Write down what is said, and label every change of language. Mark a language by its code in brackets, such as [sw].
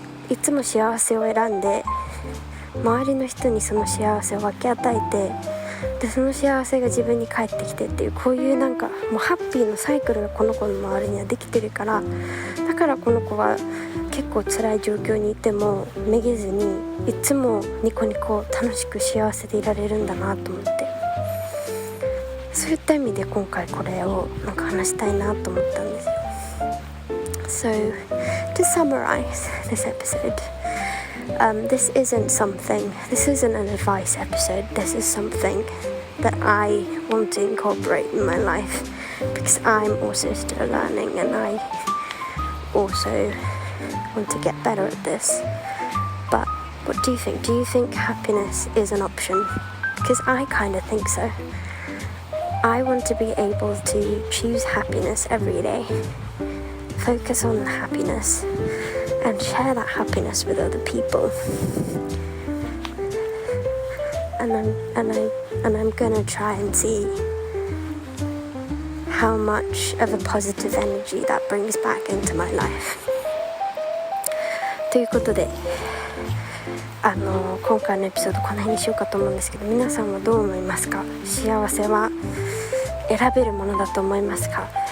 [ja] いつも幸せを選んで周りの人にその幸せを分け与えて、でその幸せが自分に返ってきてっていう、こういうもうハッピーのサイクルがこの子の周りにはできてるから、だからこの子は結構辛い状況にいてもめげずにいつもニコニコ楽しく幸せでいられるんだなと思って、そういった意味で今回これを話したいなと思ったんですよ。 [en] So, to summarize this episode, this isn't an advice episode, this is something that I want to incorporate in my life, because I'm also still learning and I also want to get better at this. But what do you think? Do you think happiness is an option? Because I kind of think so. I want to be able to choose happiness every day, focus on happiness and share that happiness with other people. And I'm gonna try and see how much of a positive energy that brings back into my life. [ja] ということで、今回のエピソードこの辺にしようかと思うんですけど、皆さんはどう思いますか？幸せは選べるものだと思いますか？